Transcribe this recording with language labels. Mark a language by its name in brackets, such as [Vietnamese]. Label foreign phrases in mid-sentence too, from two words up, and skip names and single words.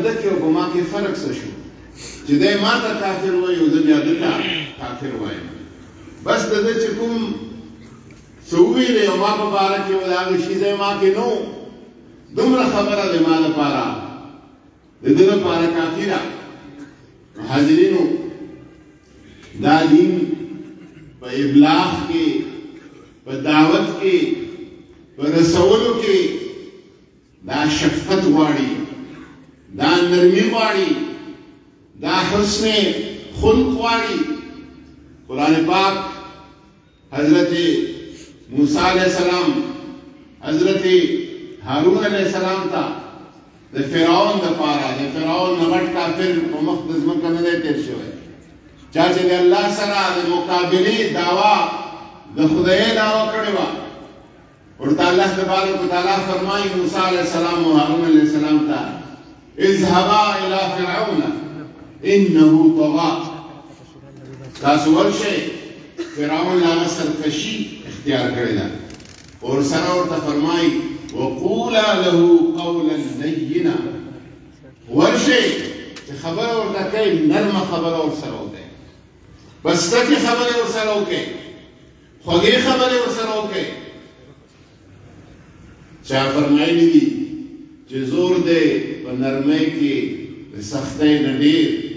[Pashto] ده کې او په ما کې فرق څه شو چې دی ما ته کافر وایي او زه بیا ده ته کافر وایم بس د ده چې کوم څه وویلې او ما په باره کې و د هغه شي ځای ما کې نو دومره خبره د ما لپاره د ده لپاره کافي ده حاضرینو دا دین په ابلاغ کې په دعوت کې په رسولو کې دا شفقت غواړي دا نرمي غواړي دا حسن خلق غواړي قرآن پاک حضرت موسیٰ [Arabic] علیہ السلام [Pashto] حضرت هارون [Arabic] علیہ السلام [Pashto] تا د فرعون د پاره د فرعون نغټ کافر په مخ د ځمکه نه دی تیر شوی چا چې د الله سره د مقابلې دعوا د خدای دعوا کړې وه ورته الله [Arabic] تبارک وتعالی [Pashto] فرمایي موسی [Arabic] علیہ السلام [Pashto] او هارون [Arabic] علیہ السلام [Pashto] ته [Arabic] اذهبا الى فرعون انه [Pashto] طغى تاسو ورشئ فرعون هغه سرکشي اختیار کړې ده اور سره ورته فرمایي [Arabic] وقولا له قولا لینا [Pashto] ورشئ چې خبره ورته کوي نرمه خبره ورسره وکړئ بس ټکې خبرې ورسره وکړئ خوږې خبرې ورسره وکړئ چا فرمایلی دي چې زور دی په نرمۍ کې د سختۍ نه ډېر